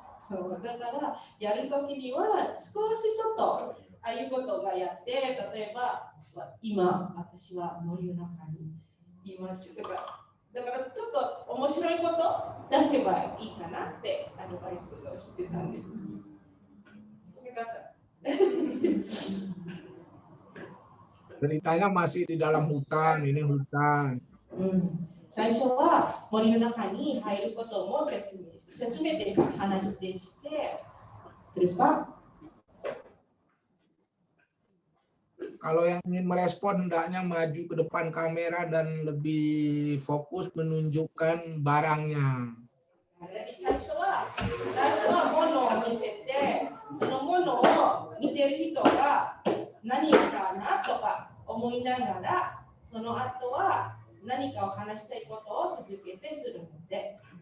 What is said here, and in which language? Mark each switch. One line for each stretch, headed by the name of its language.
Japanese: そうだからやるときには少しちょっとああいうことがやって例えば今私は森の中にいますとかだからちょっと面白いこと出せばいいかなってアドバイスをしてたんです。
Indonesian: Ceritanya masih di dalam hutan, ini hutan.
Japanese: 最初は森の中に入ることも説明というか話してして、
Indonesian: terus Pak? Kalau yang ingin merespon hendaknya maju ke depan kamera dan lebih fokus menunjukkan barangnya.
Japanese: 最初は物を見せて、その物を見てる人が何かなとか思いながら、その後は何かを話したいことを続けてするので。